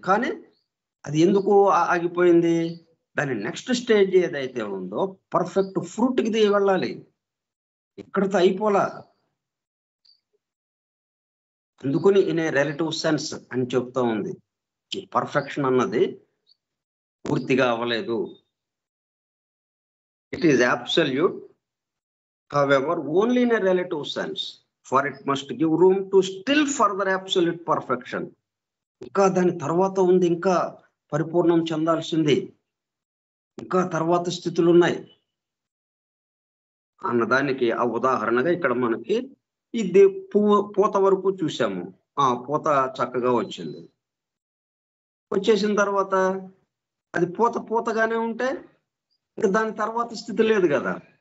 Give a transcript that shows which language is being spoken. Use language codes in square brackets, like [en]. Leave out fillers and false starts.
[te] కానీ అది ఎందుకు ఆగిపోయింది, దాని నెక్స్ట్ స్టేజ్ ఏదైతే ఉందో పర్ఫెక్ట్ ఫ్రూట్కి ది వెళ్ళాలి. ఇక్కడితో అయిపోలా. అందుకని [en] in a relative sense [te] అని చెప్తా ఉంది. ఈ పర్ఫెక్షన్ అన్నది పూర్తిగా అవ్వలేదు. [en] It is absolute, however only in a relative sense, for it must give room to still further absolute perfection. [te] ఇంకా దాని తర్వాత ఉంది, ఇంకా పరిపూర్ణం చెందాల్సింది, ఇంకా తర్వాత స్థితులు ఉన్నాయి అన్నదానికి ఆ ఉదాహరణగా ఇక్కడ మనకి ఇది పూత వరకు చూసాము. ఆ పూత చక్కగా వచ్చింది. వచ్చేసిన తర్వాత అది పూతగానే ఉంటే ఇంకా దాని తర్వాత స్థితి లేదు కదా.